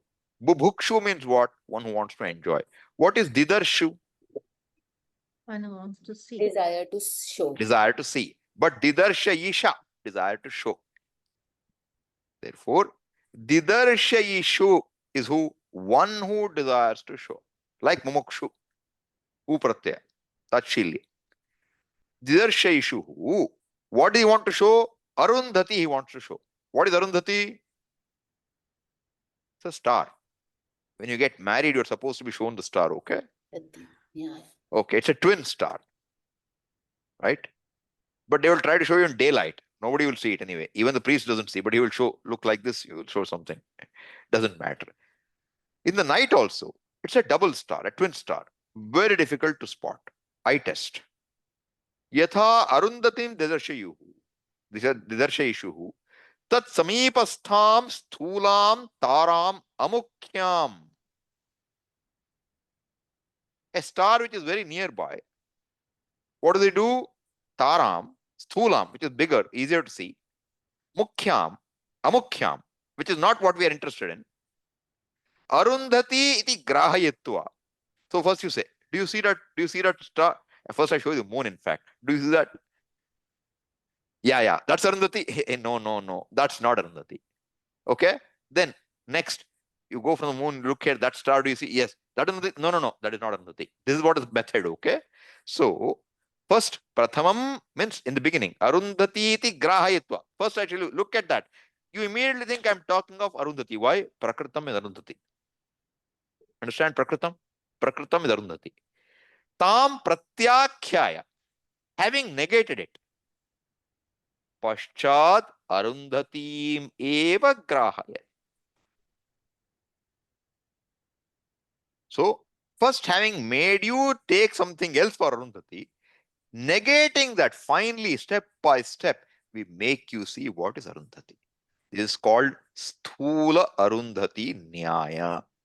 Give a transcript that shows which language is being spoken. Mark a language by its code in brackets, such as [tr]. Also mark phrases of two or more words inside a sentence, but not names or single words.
[en] Bubhukshu means what? One who wants to enjoy. What is didarshu? One who wants to see. Desire to show. Desire to see. But didarshayisha, desire to show. Therefore, didarshayishu is who? One who desires to show. Like mumukshu. [sa] उप्रत्यय। तच्छील्य। दिदर्शयिषु. [en] What do you want to show? Arundhati he wants to show. What is Arundhati? It's a star. When you get married, you're supposed to be shown the star, okay? Yeah. Okay, it's a twin star. Right? But they will try to show you in daylight. Nobody will see it anyway. Even the priest doesn't see, but he will look like this, he will show something. Doesn't matter. In the night also, It's a double star, a twin star. Very difficult to spot. Eye test. [sa] यथा अरुन्धतीं दिदर्शयिषुः. दिदर्शयिषुः. तत्समीपस्थां स्थूलां तारां अमुख्याम्. [en] A star which is very nearby. What do they do? [sa] Taram, sthulam, [en] which is bigger, easier to see. [sa] Mukhyam, amukhyam, [en] which is not what we are interested in. [sa] अरुन्धतीति ग्राहयित्वा. [en] So first you say, do you see that? Do you see that star? First I show you the moon, in fact. Do you see that? Yeah, that's Arundhati. No, that's not Arundhati. Okay? Then next, you go from the moon, look at that star. Do you see? Yes. That Arundhati? No, that is not Arundhati. This is what is method. Okay? So first, prathamam means in the beginning. [sa] अरुन्धतीति ग्राहयित्वा. [en] First actually look at that. You immediately think I'm talking of Arundhati. Why? Prakritam is Arundhati. Understand Prakritam? Prakritam is Arundhati. [sa] तां प्रत्याख्याय. [en] Having negated it. [sa] पश्चाद् अरुन्धतीम् एव ग्राहय. [en] So, first having made you take something else for Arundhati, negating that finally step by step, we make you see what is Arundhati. This is called Sthula Arundhati Nyaya.